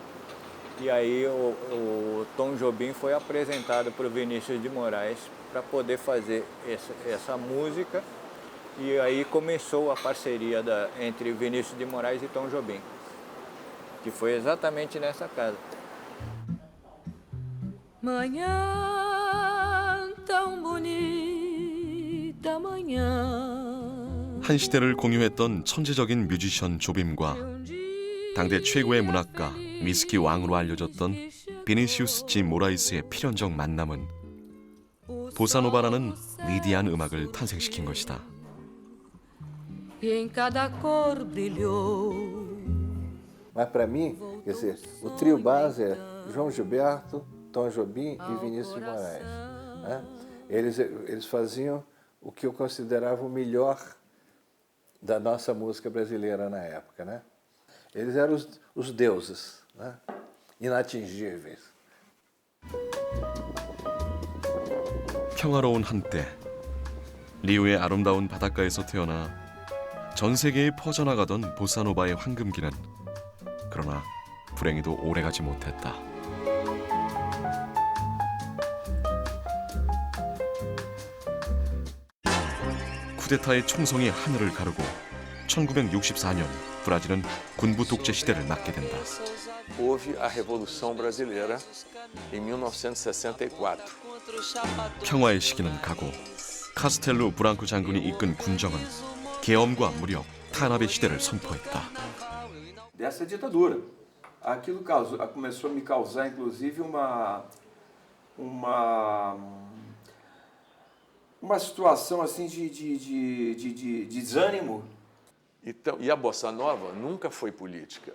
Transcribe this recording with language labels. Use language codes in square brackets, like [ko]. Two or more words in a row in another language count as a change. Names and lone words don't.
[pt] E aí o Tom Jobim foi apresentado para o Vinícius de Moraes para poder fazer essa música e aí começou a parceria entre Vinícius de Moraes e Tom Jobim, que foi exatamente nessa casa. Manhã tão bonita, manhã. [ko] 한 시대를 공유했던 천재적인 뮤지션 조빔과 당대 최고의 문학가 위스키 왕으로 알려졌던 비니시우스 지 모라이스의 필연적 만남은 보사노바라는 위대한 음악을 탄생시킨 것이다. [pt] E em cada cor brilhou. Mas para mim, quer dizer, o trio base é João Gilberto, Tom Jobim e Vinícius de Moraes. Né? Eles faziam o que eu considerava o melhor da nossa música brasileira na época, né? Eles eram os deuses, né? Inatingíveis. [ko] 평화로운 한때 리우의 아름다운 바닷가에서 태어나 전 세계에 퍼져나가던 보사노바의 황금기는 그러나 불행히도 오래가지 못했다. 쿠데타의 총성이 하늘을 가르고 1964년 브라질은 군부 독재 시대를 맞게 된다. [pt] Houve a Revolução Brasileira em 1964. [ko] 평화의 시기는 가고 카스텔루 브랑코 장군이 이끈 군정은 계엄과 무력, 탄압의 시대를 선포했다. [pt] Dessa ditadura. Aquilo começou a me causar, inclusive, uma situação assim de desânimo. Então, e a Bossa Nova nunca foi política.